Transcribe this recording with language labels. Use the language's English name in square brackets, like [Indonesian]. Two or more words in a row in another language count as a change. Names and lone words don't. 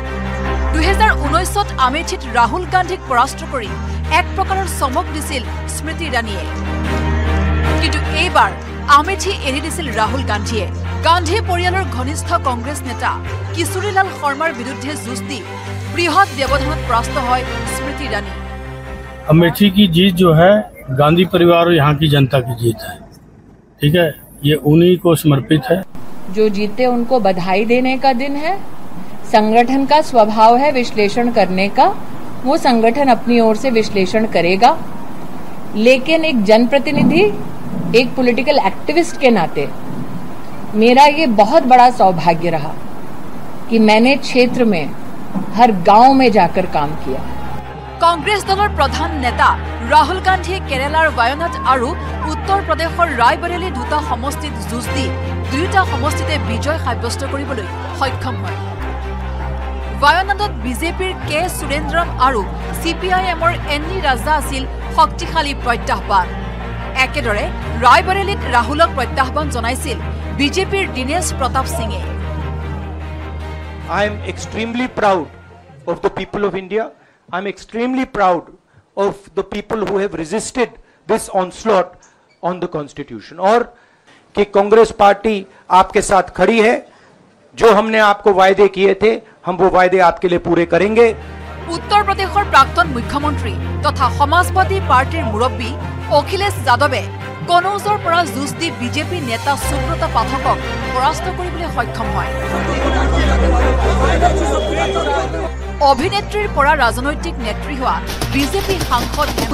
[Assamese] ২০১৯ত আমেথিত ৰাহুল গান্ধীক পৰাস্ত কৰি এক প্ৰকাৰৰ চমক দিছিল স্মৃতি ইৰাণীয়ে, কিন্তু এইবাৰ আমেথি এৰি দিছিল ৰাহুল গান্ধীয়ে। গান্ধী পৰিয়ালৰ ঘনিষ্ঠ কংগ্ৰেছ নেতা কিশোৰীলাল শৰ্মাৰ বিৰুদ্ধে যুঁজ দি বৃহৎ ব্যৱধানত পৰাস্ত হয় স্মৃতি ইৰাণী। [Hindi] अमेठी की जीत जो है गांधी परिवार और यहाँ की जनता की जीत है, ठीक है, ये उन्हीं को समर्पित है। जो जीते उनको बधाई देने का दिन है। संगठन का स्वभाव है विश्लेषण करने का, वो संगठन अपनी ओर से विश्लेषण करेगा, लेकिन एक जनप्रतिनिधि, एक [English] political activist [Hindi] के नाते मेरा ये बहुत बड़ा सौभाग्य रहा कि मैंने क्षेत्र में हर गांव में जाकर काम किया। [Assamese] কংগ্ৰেছ দলৰ প্ৰধান নেতা ৰাহুল গান্ধীয়ে কেৰালাৰ ৱায়নাড আৰু উত্তৰ প্ৰদেশৰ ৰায়বৰেলী দুটা সমষ্টিত যুঁজ দি দুয়োটা সমষ্টিতে বিজয় সাব্যস্ত কৰিবলৈ সক্ষম হয়। ৱায়নাডত বিজেপিৰ কে সুৰেন্দ্ৰন আৰু CPIMৰ এন্নি ৰাজা আছিল শক্তিশালী প্ৰত্যাহ্বান। একেদৰে ৰায়বৰেলীত ৰাহুলক প্ৰত্যাহ্বান জনাইছিল বিজেপিৰ দীনেশ প্ৰতাপ সিঙে। [English] I am extremely proud of the people of India. I am extremely proud of the people who have resisted this onslaught on the constitution, [Hindi] और कि कांग्रेस पार्टी आपके साथ खड़ी है। जो हमने आपको वायदे किए थे हम वो वायदे आपके लिए पूरे करेंगे। [Assamese] उत्तर प्रदेशৰ প্ৰাক্তন মুখ্যমন্ত্ৰী তথা সমাজবাদী পাৰ্টিৰ মুৰব্বী অখিলেশ যাদৱে কনৌজৰ পৰা যুঁজ দি বিজেপি নেতা সুব্ৰত পাঠকক পৰাস্ত কৰিবলৈ সক্ষম হয়। অভিনেত্ৰীৰ পৰা ৰাজনৈতিক নেত্ৰী হোৱা বিজেপি সাংসদ